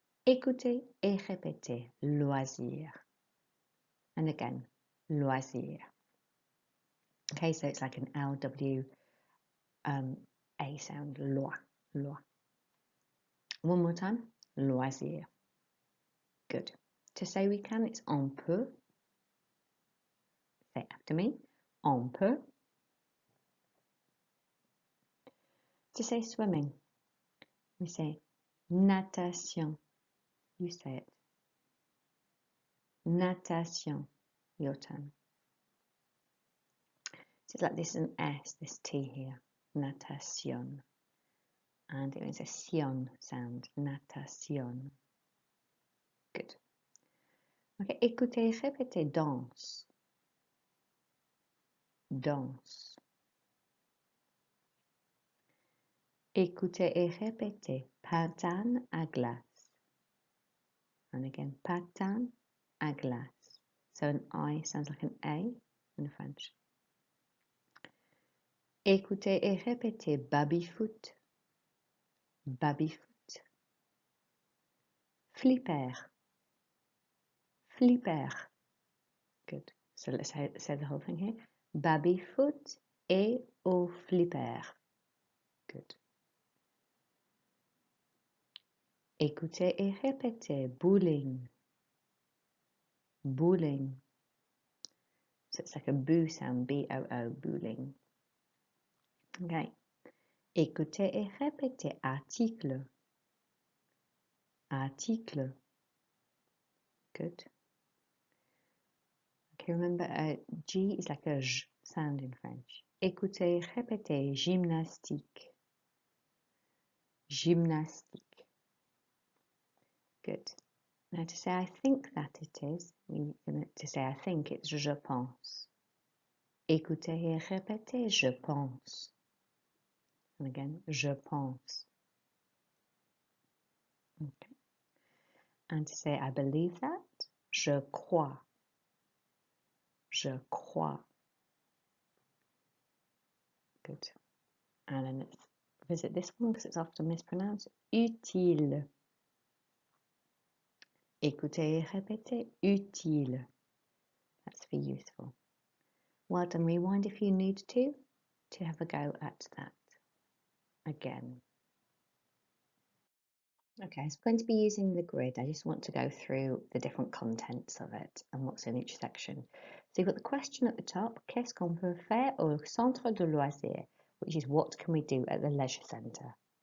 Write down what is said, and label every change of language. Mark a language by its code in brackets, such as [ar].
[fr] Écoutez et répétez, loisir. [en] And again, loisir. Okay, so it's like an LW A sound, loi, loi. One more time, loisir. Good. To say we can, it's on peut. Say after me, on peut. To say swimming, we say natation. You say it. Natation. Your turn. So it's like this is an S, this T here. Natation. And it is a sion sound. Natation. Good. [fr] Okay, écoutez, répétez, danse. Danse. Écoutez et répétez, patin à glace. [en] And again, [fr] patin à glace. [en] So an I sounds like an A in French. [fr] Écoutez et répétez, baby-foot. Baby-foot. Flipper. Flipper. Good. [en] So let's say the whole thing here. [fr] Baby-foot et au flipper. Good. Écoutez et répétez, bowling. Bowling. [en] So it's like a boo sound, B-O-O, bowling. Okay. [fr] Écoutez et répétez, article. Article. [en] Good. Okay, remember G is like a J sound in French. [fr] Écoutez, répétez, gymnastique. Gymnastique. Good. [en] Now to say I think that it is, to say I think it's je pense. [fr] Écoutez et répétez, je pense. [en] And again, je pense. Okay. And to say I believe that, je crois. Je crois. Good. And then let's visit this one because it's often mispronounced. [fr] Utile. Écoutez et répétez, utile. [en] That's for useful. Well done, rewind if you need to have a go at that again. Okay, so I'm going to be using the grid. I just want to go through the different contents of it and what's in each section. So you've got the question at the top, [fr] qu'est-ce qu'on peut faire au centre de loisirs, [en] which is what can we do at the leisure centre?